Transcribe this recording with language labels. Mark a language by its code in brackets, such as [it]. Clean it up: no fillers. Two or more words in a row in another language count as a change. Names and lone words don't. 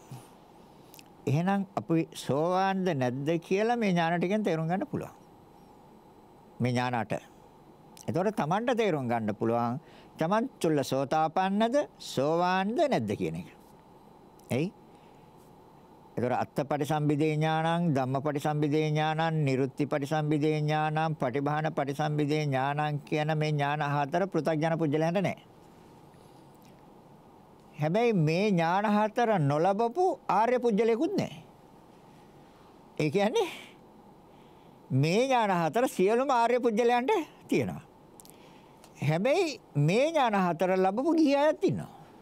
[si] එහෙනම් අපි සෝවාන්ද නැද්ද කියලා මේ ඥාන ටිකෙන් තේරුම් ගන්න පුළුවන්. මේ ඥාන 8. එතකොට Tamanට තේරුම් ගන්න පුළුවන් Taman චුල්ල සෝතාපන්නද සෝවාන්ද නැද්ද කියන එක. එයි. එතකොට [pi] අත්ථපටිසම්භිදේ ඥානං ධම්මපටිසම්භිදේ ඥානං නිරුත්තිපටිසම්භිදේ ඥානං පටිභාන පටිසම්භිදේ ඥානං [si] කියන මේ ඥාන හතර පෘථග්ජන පුජ්‍යලයන්ට නැහැ. හැබැයි මේ ඥාන හතර නොලබපු ආර්ය පුජ්‍යලයකුත් නැහැ. ඒ කියන්නේ මේ ඥාන හතර සියලුම ආර්ය පුජ්‍යලයන්ට තියෙනවා. හැබැයි මේ ඥාන හතර ලැබපු ගිහි අයත් ඉන්නවා.